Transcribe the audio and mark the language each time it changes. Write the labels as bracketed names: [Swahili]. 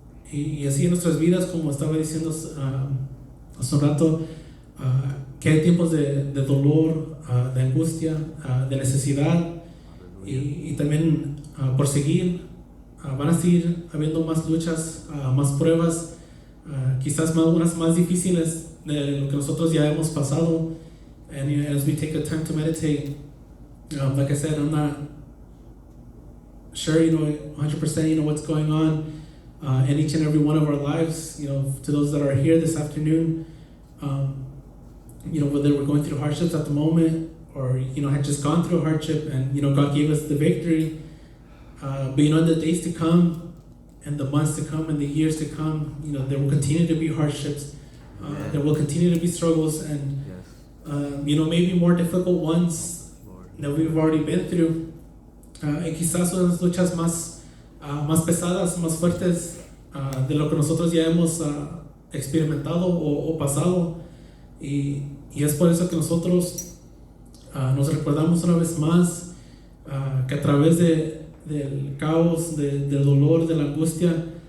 [Spanish] Y así en nuestras vidas, como estaba diciendo hace un rato, que hay tiempos de dolor, de angustia, de necesidad, y también por seguir, van a seguir habiendo más luchas, más pruebas, quizás unas más difíciles de lo que nosotros ya hemos pasado. [English] And as we take the time to meditate, like I said, I'm not sure 100% what's going on in each and every one of our lives. To those that are here this afternoon, whether we're going through hardships at the moment or had just gone through a hardship, and God gave us the victory. But in the days to come, and the months to come, and the years to come, there will continue to be hardships. There will continue to be struggles, and maybe more difficult ones that we've already been through. [Spanish] Y quizás son las luchas más pesadas, más fuertes de lo que nosotros ya hemos experimentado o pasado. Y es por eso que nosotros nos recordamos una vez más que a través del caos, del dolor, de la angustia,